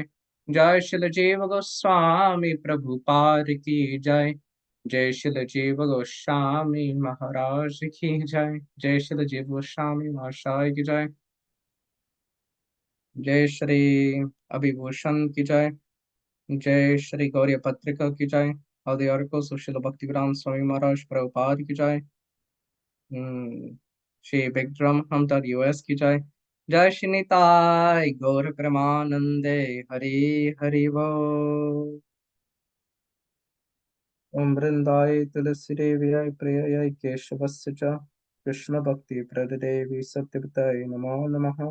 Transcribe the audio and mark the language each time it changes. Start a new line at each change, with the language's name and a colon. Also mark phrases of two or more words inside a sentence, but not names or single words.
Hindi: जय श्रील जीव गोस्वामी प्रभुपाद की जय. जय श्रील जीव गोस्वामी महाराज की जय. जय श्रील जीव गोस्वामी महाराज की जय. जय श्री अभिभाषण की जय. जय श्री गौड़ीय पत्रिका की जय.
English: All the articles of Srila Bhaktivedānta Swami Maharaj Prabhupada
Hindi: की जय. श्री
English: Big Drum
Hindi: Hum.us की जय.
Bangla: জয় শ্রী নিতাই গৌর প্রেমানন্দে হরি হরি বোল.
Sanskrit: ॐ वृन्दायै तुलसीदेव्यै प्रियायै केशवस्य च कृष्णभक्तिप्रदे देवि सत्यवत्यै नमो नमः.